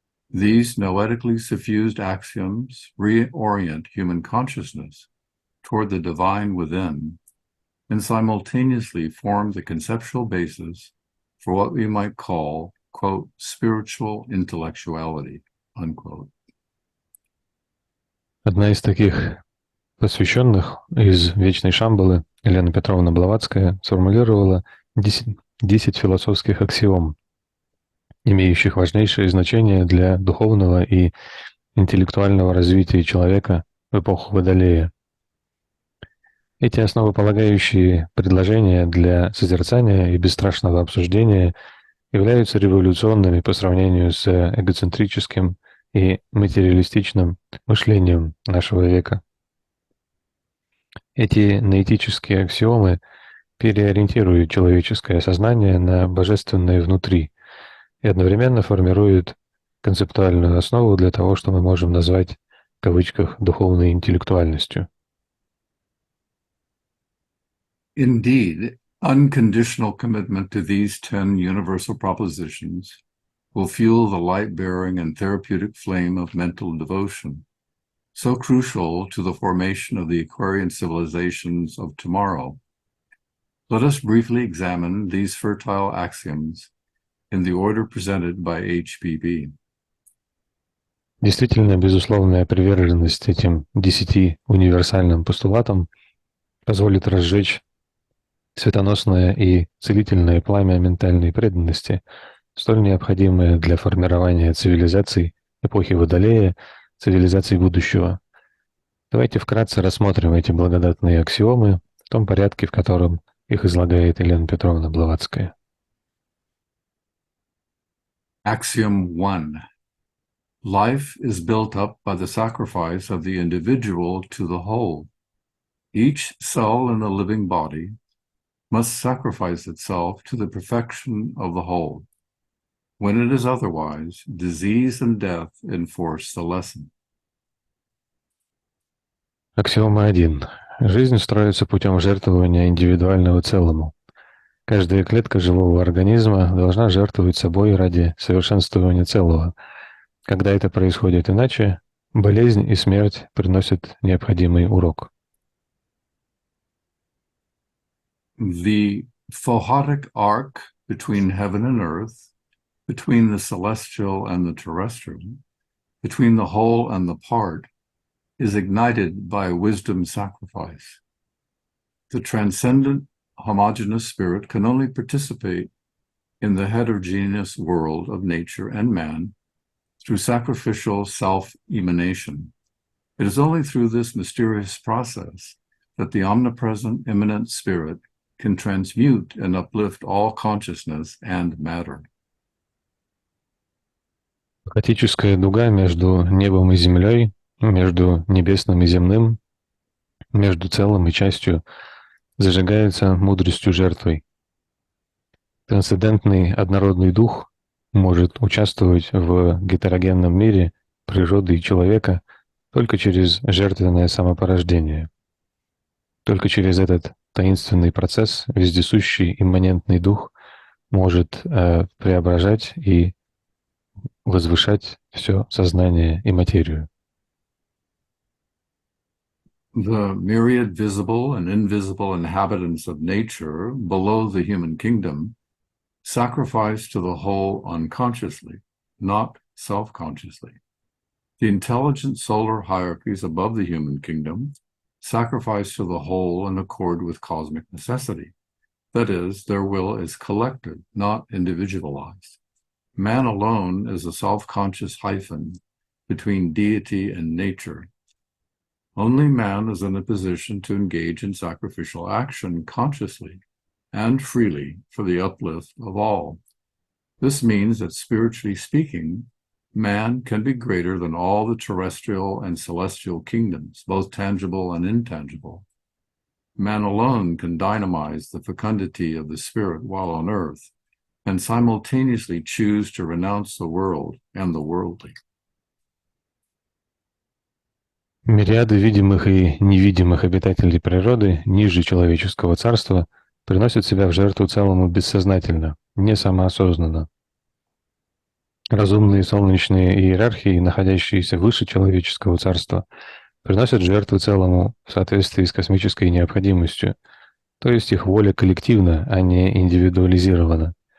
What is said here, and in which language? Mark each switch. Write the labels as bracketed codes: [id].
[en] These noetically suffused axioms reorient human consciousness toward the divine within and simultaneously form the conceptual basis for what we might call, quote, spiritual intellectuality, unquote. [ru] Одна из таких посвященных из «Вечной Шамбалы» Елена Петровна Блаватская сформулировала 10 философских аксиом, имеющих важнейшее значение для духовного и интеллектуального развития человека в эпоху Водолея. Эти основополагающие предложения для созерцания и бесстрашного обсуждения являются революционными по сравнению с эгоцентрическим и материалистичным мышлением нашего века. Эти ноэтические аксиомы переориентируют человеческое сознание на божественное внутри и одновременно формируют концептуальную основу для того, что мы можем назвать в кавычках «духовной интеллектуальностью». [en] Indeed, unconditional commitment to these 10 universal propositions will fuel the light-bearing and therapeutic flame of mental devotion, so crucial to the formation of the Aquarian civilizations of tomorrow. Let us briefly examine these fertile axioms in the order presented by H.P.B. [ru] Действительно, безусловная приверженность этим 10 универсальным постулатам позволит разжечь светоносное и целительное пламя ментальной преданности, столь необходимое для формирования цивилизаций эпохи Водолея, цивилизаций будущего. Давайте вкратце рассмотрим эти благодатные аксиомы в том порядке, в котором их излагает Елена Петровна Блаватская. [en] Axiom 1. Life is built up by the sacrifice of the individual to the whole. Each cell in the living body must sacrifice itself to the perfection of the whole. When it is otherwise, disease and death enforce the lesson. [ru] Аксиома 1. Жизнь строится путем жертвования индивидуального целому. Каждая клетка живого организма должна жертвовать собой ради совершенствования целого. Когда это происходит иначе, болезнь и смерть приносят необходимый урок. [en] The photic arc between heaven and earth, between the celestial and the terrestrial, between the whole and the part, is ignited by wisdom sacrifice. The transcendent homogeneous spirit can only participate in the heterogeneous world of nature and man through sacrificial self-emanation. It is only through this mysterious process that the omnipresent immanent spirit can transmute and uplift all consciousness and matter. [ru] Хаотическая дуга между небом и землей, между небесным и земным, между целым и частью зажигается мудростью жертвой. Трансцендентный однородный дух может участвовать в гетерогенном мире природы и человека только через жертвенное самопорождение. Только через этот таинственный процесс вездесущий имманентный дух может преображать и возвышать все сознание и материю. [en] The myriad visible and invisible inhabitants of nature below the human kingdom sacrifice to the whole unconsciously, not self-consciously. The intelligent solar hierarchies above the human kingdom sacrifice to the whole in accord with cosmic necessity. That is, their will is collective, not individualized. Man alone is a self-conscious hyphen between deity and nature. Only man is in a position to engage in sacrificial action consciously and freely for the uplift of all. This means that, spiritually speaking, man can be greater than all the terrestrial and celestial kingdoms, both tangible and intangible. Man alone can dynamize the fecundity of the spirit while on earth and simultaneously choose to renounce the world and the worldly. [ru] Мириады видимых и невидимых обитателей природы ниже человеческого царства приносят себя в жертву целому бессознательно, не самоосознанно. Разумные солнечные иерархии, находящиеся выше человеческого царства, приносят жертву целому в соответствии с космической необходимостью, то есть их воля коллективна, а не индивидуализирована.